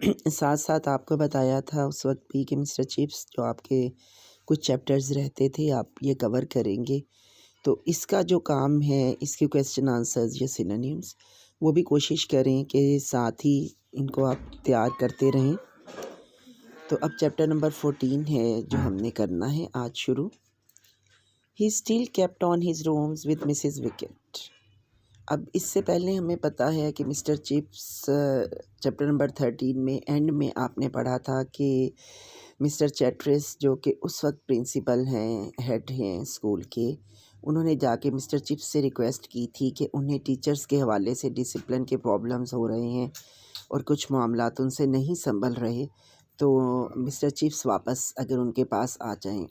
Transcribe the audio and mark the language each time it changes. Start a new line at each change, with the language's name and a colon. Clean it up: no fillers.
Urdu: ساتھ ساتھ آپ کو بتایا تھا اس وقت بھی کہ مسٹر چپس جو آپ کے کچھ چیپٹرز رہتے تھے آپ یہ کور کریں گے، تو اس کا جو کام ہے اس کے کویسچن آنسرز یا سینونیمز وہ بھی کوشش کریں کہ ساتھ ہی ان کو آپ تیار کرتے رہیں. تو اب چیپٹر نمبر 14 ہے جو ہم نے کرنا ہے آج شروع.
English: He still kept on his rooms with Mrs. Wickett.
Urdu: اب اس سے پہلے ہمیں پتہ ہے کہ مسٹر چپس چیپٹر نمبر 13 میں اینڈ میں آپ نے پڑھا تھا کہ مسٹر چیٹرس جو کہ اس وقت پرنسپل ہیں، ہیڈ ہیں اسکول کے، انہوں نے جا کے مسٹر چپس سے ریکویسٹ کی تھی کہ انہیں ٹیچرز کے حوالے سے ڈسپلن کے پرابلمز ہو رہے ہیں اور کچھ معاملات ان سے نہیں سنبھل رہے، تو مسٹر چپس واپس اگر ان کے پاس آ جائیں.